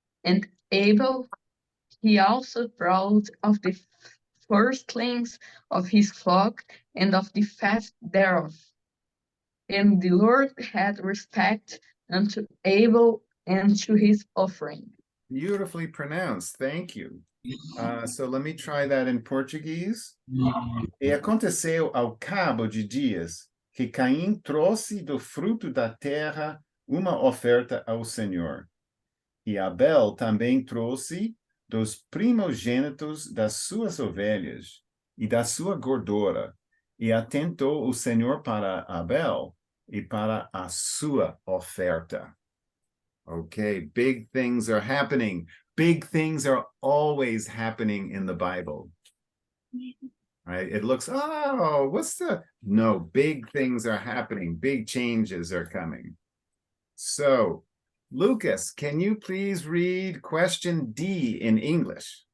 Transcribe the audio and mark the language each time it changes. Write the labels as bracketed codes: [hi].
[en] And Abel he also brought of the firstlings of his flock and of the fat thereof. And the Lord had respect unto Abel and to his offering. Beautifully pronounced. Thank you. So let me try that in Portuguese. [pt] E aconteceu ao cabo de dias que Caim trouxe do fruto da terra uma oferta ao Senhor. E Abel também trouxe dos primogênitos das suas ovelhas e da sua gordura. E atentou o Senhor para Abel e para a sua oferta. [en] Okay, big things are happening. Big things are always happening in the Bible. Right? It looks, oh, no, big things are happening. Big changes are coming. So, Lucas, can you please read question D in English?